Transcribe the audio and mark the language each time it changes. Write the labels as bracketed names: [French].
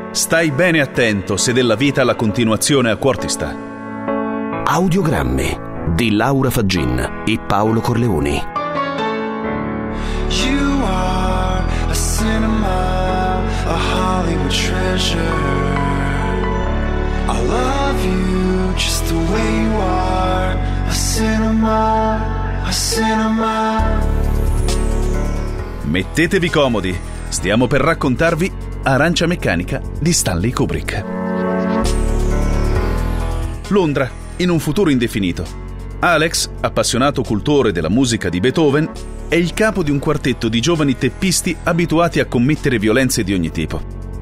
[Italian] Stai bene attento se della vita la continuazione a cuor ti sta. Audiogrammi di Laura Faggin e Paolo Corleoni. [English] You are a cinema, a Hollywood treasure. I love you just the way you are. A cinema, a cinema. [Italian] Mettetevi comodi, stiamo per raccontarvi Arancia Meccanica di Stanley Kubrick. Londra, in un futuro indefinito. Alex, appassionato cultore della musica di Beethoven, è il capo di un quartetto di giovani teppisti abituati a commettere violenze di ogni tipo.